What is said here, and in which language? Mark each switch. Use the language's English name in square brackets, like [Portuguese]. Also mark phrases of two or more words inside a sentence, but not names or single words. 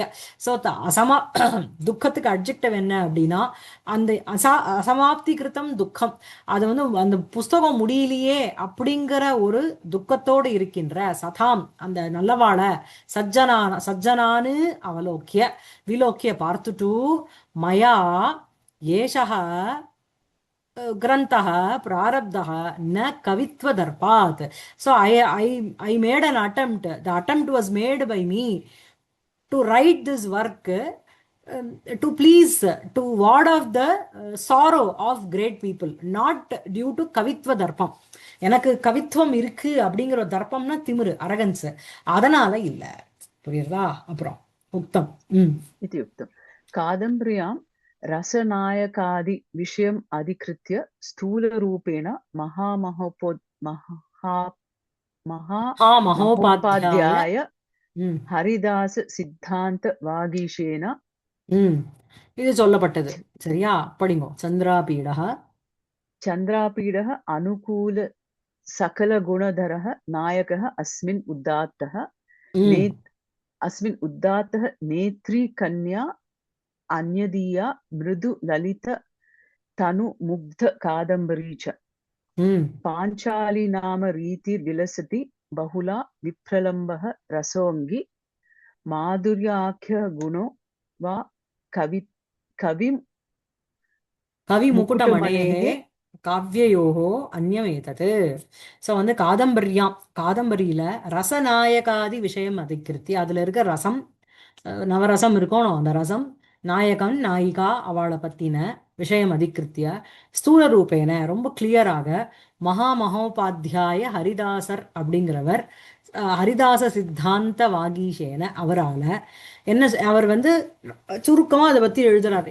[Tamil] ஸோ துக்கத்துக்கு அட்ஜெக்டிவ் என்ன அப்படின்னா, அந்த அசமாப்தி கிருதம் துக்கம், அது வந்து அந்த புஸ்தகம் முடியலையே அப்படிங்கிற ஒரு துக்கத்தோடு இருக்கின்ற சதாம் அந்த நல்லவாழ சஜ்ஜனானு அவலோக்கிய விலோக்கிய பார்த்துட்டு, [Sanskrit] मया एषः ग्रन्थः प्रारब्धः न कवित्वदर्पात्. [English] So I made an attempt. The attempt was made by me to write this work to please, to ward off the sorrow of great people, not due to [Sanskrit] कवित्व दर्पम्. [Tamil] எனக்கு கவித்துவம் இருக்கு அப்படிங்கிற தர்ப்பம்னா திமிரு, அரகன்ஸ், அதனால இல்ல. புரியுறதா? அப்புறம் உக்தம் [Sanskrit] इति उक्तं. कादम्बर्यां रसनायकादि विषयम् अधिकृत्य स्थूलरूपेण महामहोपाध्याय हरिदास सिद्धांत वागीशेन [Tamil] இது சொல்லப்பட்டது. சரியா? படிங்கோ. [Sanskrit] चन्द्रापीडः अनुकूल सकल गुणधरः नायकः अस्मिन् उदात्तः नेत्री कन्या अन्यदीया मृदु ललित तनु मुग्ध कादम्बरी च पांचाली नाम रीति विलसति बहुला विप्रलम्बः रसोऽङ्गी माधुर्याख्य गुणो वा कवि मुकुटमणेः काव्ययोगो अन्यमेतत्. [Tamil] ஸோ வந்து காதம்பரியில [Sanskrit] रसनायकादि विषयम् अधिकृत्य, [Tamil] அதுல இருக்க ரசம், நவரசம் இருக்கணும், அந்த ரசம், நாயகன் நாயிகா அவளை பத்தின [Sanskrit] विषयम् अधिकृत्य स्थूल रूपेण [Tamil] ரொம்ப கிளியராக மகாமகோபாத்தியாய ஹரிதாசர் அப்படிங்கிறவர், [Sanskrit] हरिदास सिद्धान्त वागीशेन [Tamil] அவரால என்ன, அவர் வந்து சுருக்கமா அதை பத்தி எழுதுறார்.